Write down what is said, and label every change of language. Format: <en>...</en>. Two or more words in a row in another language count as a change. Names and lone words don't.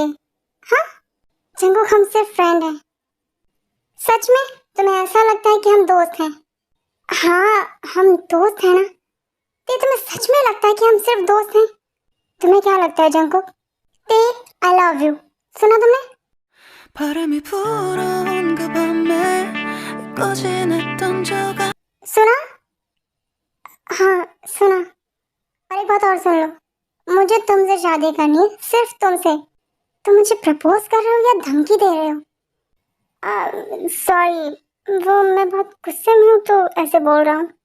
<hi>हाँ जंगकुक, हम सिर्फ फ्रेंड हैं। सच में? तुम्हें ऐसा लगता है कि हम दोस्त हैं? हाँ हम दोस्त हैं ना। ते तुम्हें सच में लगता है कि हम सिर्फ दोस्त हैं? तुम्हें क्या लगता है जंगकुक? ते</hi> <en>I love you,</en> <hi>सुना तुमने?</hi> <ko>바람이 불어온 그 밤에 꺼지냈던 저가</ko> <hi>सुना? हाँ सुना। और एक बात और सुन लो, मुझे तुमसे शादी करनी है, सिर्फ तुमसे। तुम मुझे प्रपोज कर रहे हो या धमकी दे रहे हो? सॉरी, वो मैं बहुत गुस्से में हूँ तो ऐसे बोल रहा हूँ।</hi>